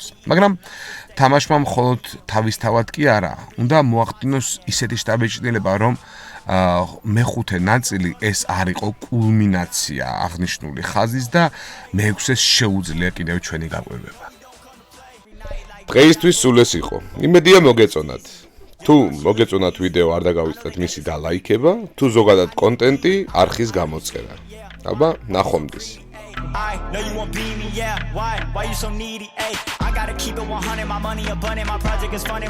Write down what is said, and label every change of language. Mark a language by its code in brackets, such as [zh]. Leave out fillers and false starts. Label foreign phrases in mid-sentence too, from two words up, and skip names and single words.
[ka] მაგრამ თამაშმა მხოლოდ თავისთავად კი არა, უნდა მოახდინოს ისეთი შთაბეჭდილება, რომ მეხუთე ნაწილი ეს არ იყო კულმინაცია აღნიშნული ხაზის და მეექვსეს შეუძლია კიდევ ჩვენი გაკვირვება. დღეისთვის სულ ეს იყო. იმედია მოგეწონათ. თუ მოგეწონათ ვიდეო არ დაგავიწყდეთ მისი დალაიქება, თუ ზოგადად კონტენტი არხის გამოწერა. აბა, ნახვამდის. [en] I know you won't be me, yeah. Why you so needy? Ay, I gotta keep it 100. My money abundant, my project is funded.